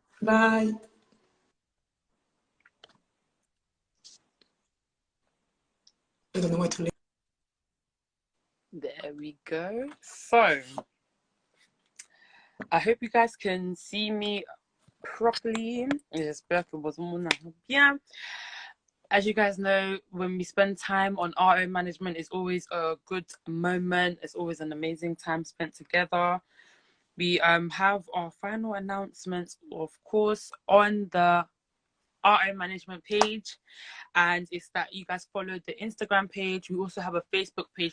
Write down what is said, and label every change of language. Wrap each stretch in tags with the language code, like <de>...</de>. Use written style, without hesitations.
<en>Bye. I don't know what to do. There we go. So I hope you guys can see me properly.</en> <fr>J'espère que vous m'entendez bien.</fr> <en>As you guys know, when we spend time on RO management, it's always a good moment. It's always an amazing time spent together. We have our final announcements, of course, on the RO management page, and it's that you guys follow the Instagram page. We also have a Facebook page.</en>